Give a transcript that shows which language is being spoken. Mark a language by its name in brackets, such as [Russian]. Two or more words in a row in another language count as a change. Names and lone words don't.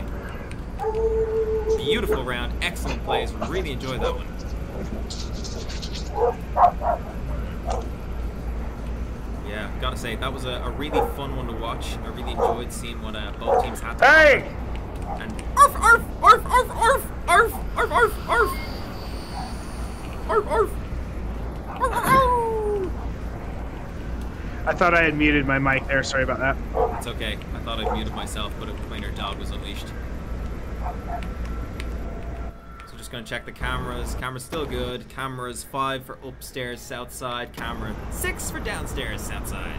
[English] Beautiful round, excellent plays. Really enjoyed that one. Yeah, gotta say, that was a really fun one to watch. I really enjoyed seeing what both teams had to Hey! offer. And arf, arf, arf, arf, arf, arf, arf, arf, arf, arf, arf, arf, arf. I thought I had muted my mic there. Sorry about that. It's okay. I thought I'd muted myself, but a minor dog was unleashed. So just gonna check the cameras. Camera's still good. Cameras 5 for upstairs, south side. Camera 6 for downstairs, south side.